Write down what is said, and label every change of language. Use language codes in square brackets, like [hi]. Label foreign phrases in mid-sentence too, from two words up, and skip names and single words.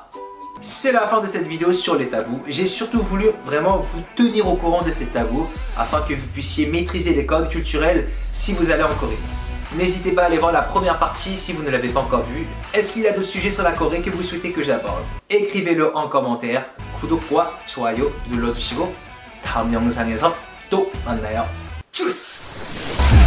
[fr] C'est la fin de cette vidéo sur les tabous. J'ai surtout voulu vraiment vous tenir au courant de ces tabous afin que vous puissiez maîtriser les codes culturels si vous allez en Corée. N'hésitez pas à aller voir la première partie si vous ne l'avez pas encore vue. Est-ce qu'il y a d'autres sujets sur la Corée que vous souhaitez que j'aborde? Écrivez-le en commentaire. [ko] 구독과 좋아요 눌러주시고 다음 영상에서 또 만나요. 쭈스!